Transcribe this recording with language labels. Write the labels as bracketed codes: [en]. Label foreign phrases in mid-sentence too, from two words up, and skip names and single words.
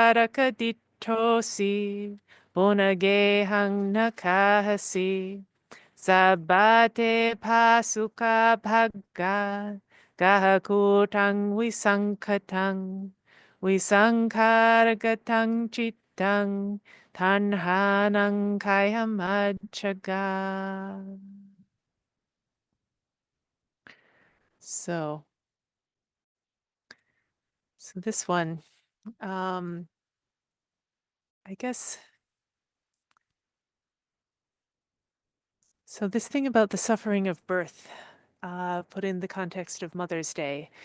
[pi] gahakaraka dittosi punagehang nakahasi Sabate pasuka bhagga gahakutang visankargatang chittang tanhanang kayamajjaga. [en] So this one, I guess, so this thing about the suffering of birth, put in the context of Mother's Day,